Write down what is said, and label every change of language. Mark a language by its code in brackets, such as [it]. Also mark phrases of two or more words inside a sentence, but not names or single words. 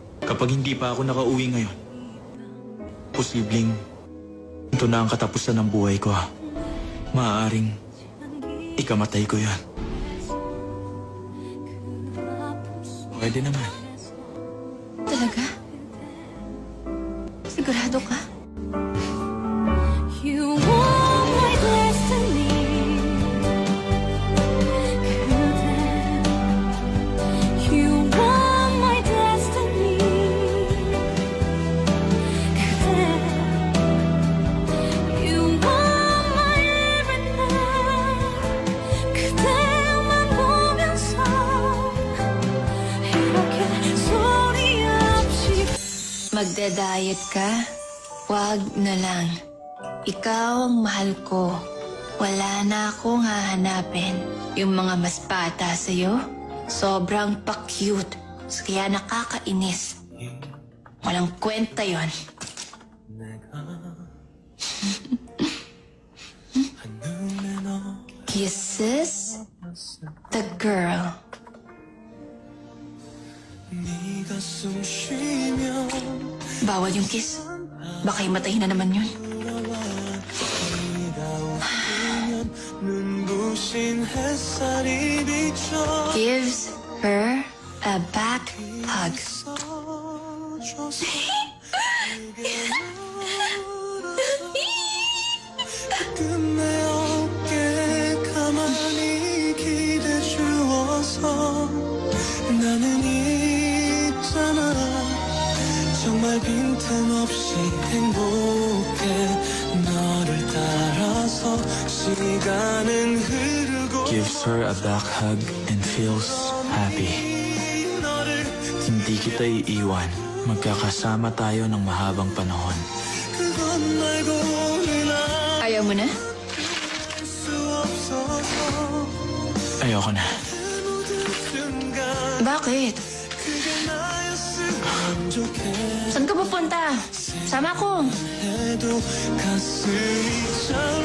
[tl] Kapag hindi pa ako nakauwi ngayon, posibleng ito na ang katapusan ng buhay ko. Maaaring ikamatay ko yan. Pwede naman. Talaga? Sigurado ka? [en] You are my destiny. You are my destiny. You are my everything. [ko] 그대만 보면서 이렇게 소리 없이 [tl] Magda-diet ka? Wag na lang. Ikaw ang mahal ko. Wala na akong hahanapin. Yung mga mas bata sa'yo, sobrang pa-cute. Kaya nakakainis. Walang kwenta yon. [en] Kisses the girl. [ko] 네가 숨 쉬면 [tl] Bawal yung kiss. Baka himatayin na naman yun. [ko] 눈부신 햇살이 비춰 [en] Gives her a back hug. [ko] 끝내 어깨 가만히 기대 주어서 나는 있잖아 정말 빈틈없이 행복해 너를 따라서 시간은 흐르고 [en] Gives her a back hug and feels happy. [ko] 너를 [tl] Hindi kita iiwan. Magkakasama tayo ng mahabang panahon. [ko] 그것 말고는 [tl] Ayaw mo na? [ko] 알 수 없어서 [tl] Ayoko na. [ko] 순간 [tl] Bakit? [ko] 그게 나였으면 좋겠어 [tl] Saan ka pupunta? Sama ko. [ko] 해도 가슴이 잘